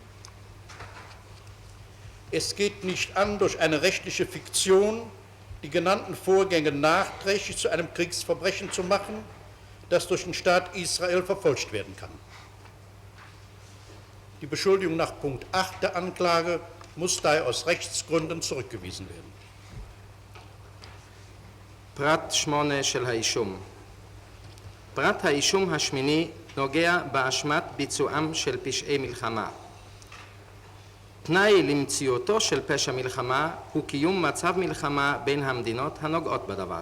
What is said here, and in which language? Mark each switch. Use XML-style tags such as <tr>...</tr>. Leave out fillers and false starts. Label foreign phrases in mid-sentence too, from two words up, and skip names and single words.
<de>Es geht nicht an, durch eine rechtliche Fiktion die genannten Vorgänge nachträglich zu einem Kriegsverbrechen zu machen, das durch den Staat Israel verfolgt werden kann. Die Beschuldigung nach Punkt 8 der Anklage muss daher aus Rechtsgründen zurückgewiesen werden.</de> <he>פרט 8 של האישום. פרט האישום השמיני נוגע באשמת ביצועם של פשעי מלחמה. תנאי למציאותו של פשע מלחמה הוא קיום מצב מלחמה בין המדינות הנוגעות בדבר.</he>